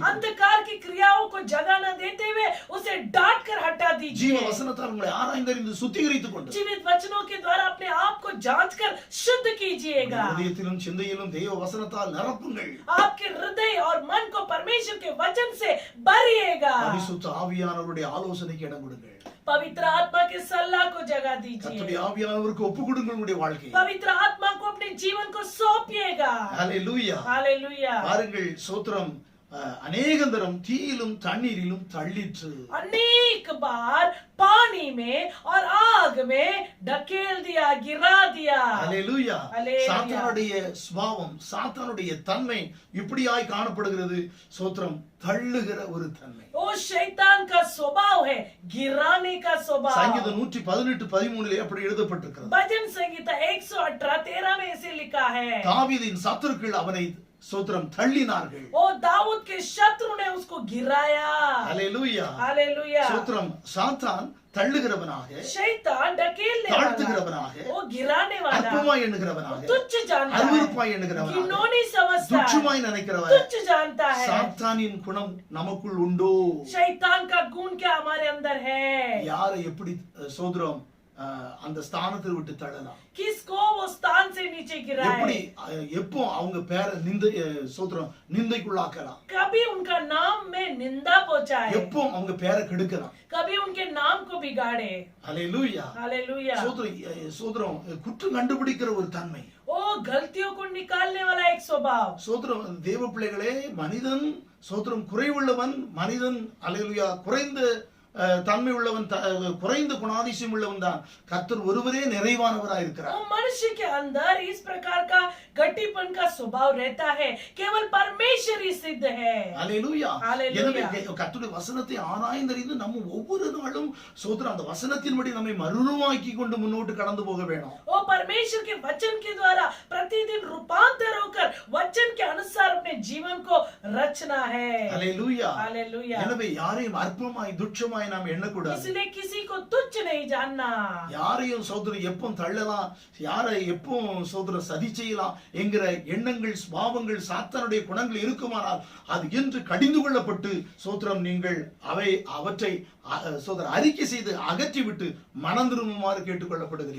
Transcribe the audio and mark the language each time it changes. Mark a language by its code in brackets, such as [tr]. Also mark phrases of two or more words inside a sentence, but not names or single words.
[hi] अंधकार की क्रियाओं को जगह न देते हुए उसे डांट कर हटा [ta] ஜீவ [hi] दीजिए। [ta] வசனத்தால் உங்களை ஆராய்ந்தறிந்து சுத்திகரித்துக் கொண்டு [hi] जीवित वचनों के द्वारा अपने आप को जांच कर शुद्ध कीजिएगा। [ta] இதயத்திலும் சிந்தையிலும் தெய்வ வசனத்தால் நிரப்புங்கள். [hi] आपके हृदय और मन को परमेश्वर के वचन से भरिएगा। [ta] பரிசுத்த ஆவியானவருடைய ஆலோசனைக்கு இடம் கொடுங்கள். [hi] पवित्र आत्मा के सलाह को जगह [ta] கர்த்தருடைய [hi] दीजिए। [ta] ஆவியானவருக்கு ஒப்பு கொடுங்கள் உங்களுடைய வாழ்க்கையை. [hi] पवित्र आत्मा को अपने जीवन को सौंपिएगा। [ta] ஹalleluya. [hi] हालेलुया। [ta] பாருங்கள், சோத்திரம், அநேகந்தரம் தீயிலும் தண்ணீரிலும் தள்ளிற்று. [hi] अनेक बार पानी में और आग में ढकेल दिया, गिरा दिया। [ta] ஹalleluya. ஹalleluya. சாத்தானுடைய சுபாவம், சாத்தானுடைய தன்மை இப்படியாய் காணப்படுகிறது. சோத்திரம், தள்ளுகிற ஒரு தன்மை. [hi] वो शैतान का स्वभाव है, गिराने का स्वभाव। [ta] சங்கீதம் 118:13 அப்படி எழுதப்பட்டிருக்கிறது. [hi] भजन संगीता 118:13 में ऐसे लिखा है, [ta] தாவீதின் சத்துருக்கள் அவனை சோத்திரம் தள்ளினார்கள். [hi] ओ दाऊद के शत्रु ने उसको गिराया। [ta] ஹalleluya. [hi] हालेलुया। [ta] சோத்திரம், சாத்தான் தள்ளுகிறவனாக, [hi] शैतान ढकेलने वाला, [ta] தாழ்த்துகிறவனாக, [hi] वो गिराने वाला, [ta] அற்பமாய் எண்ணுகிறவனாக, [hi] तुच्छ जानता है, [ta] அருவருப்பாய் எண்ணுகிறவனாக, [hi] घिनौनी समझता है, [ta] துச்சமாய் நினைக்கிறவன். [hi] तुच्छ जानता है। [ta] சாத்தானின் குணம் நமக்குள் உண்டோ? [hi] शैतान का गुण क्या हमारे अंदर है? [ta] யாரை எப்படி சோதரம் அந்த ஸ்தானத்தை விட்டு தள்ளலாம்? [hi] किसको वो स्थान से नीचे [ta] எப்படி [hi] गिराए? [ta] எப்போ அவங்க பேரை நிந்தை சோதரம் நிந்தைக்குள்ளாக்கலாம்? [hi] कभी उनका नाम में निंदा पहुंचाए, [ta] எப்போ அவங்க பேரை கெடுக்கலாம்? [hi] कभी उनके नाम को बिगाड़े। [ta] ஹalleluya. [hi] हालेलुया। [ta] சோதரம் குற்றம் கண்டுபிடிக்கிற ஒரு தன்மை. [hi] ओ गलतियों को निकालने वाला एक स्वभाव। [ta] சோதரம், தேவ பிள்ளைகளே, மனிதன் சோதரம் குறைவுள்ளவன், மனிதன் ஹalleluya குறைந்த தன்மை உள்ளவன், குறைந்த குணாதிசயம் உள்ளவன் தான். கர்த்தர் ஒருவரே நிறைவானவராய் இருக்கிறார். [hi] वो मनुष्य के अंदर इस प्रकार का गट्टीपन का स्वभाव रहता है, केवल परमेश्वर ही सिद्ध है। [ta] ஹalleluya. ஹalleluya. எனவே கர்த்தருடைய வசனத்தை ஆராய்ந்தறிந்து நம்ம ஒவ்வொரு நாளும் சோதரம் அந்த வசனத்தின்படி நம்மை மறுரூபமாக்கி கொண்டு முன்னோட்டு கடந்து போக வேணும். [hi] वो परमेश्वर के वचन के द्वारा प्रतिदिन रूपांतर होकर वचन के अनुसार अपने जीवन को रचना है। [ta] ஹalleluya. [hi] हालेलुया। [ta] எனவே யாரையும் அற்பமாய் துச்சமாய் துச்சமாய் நாம் எண்ணக்கூடாது. [hi] इसलिए किसी को तुच्छ नहीं जानना. [ta] யாரையும் சோதரம் எப்போ தள்ளலாம், யாரை எப்போ சோதரம் சதி செய்யலாம் என்கிற எண்ணங்கள், பாவங்கள், சாத்தானுடைய குணங்கள் இருக்குமானால் அது என்று கடிந்து கொள்ளப்பட்டு சோதரம் நீங்கள் அவற்றை சோதரம் அறிக்கை செய்து அகற்றி விட்டு மனம் திரும்புமாறு கேட்டுக்கொள்ளப்படுகிறீர்கள்.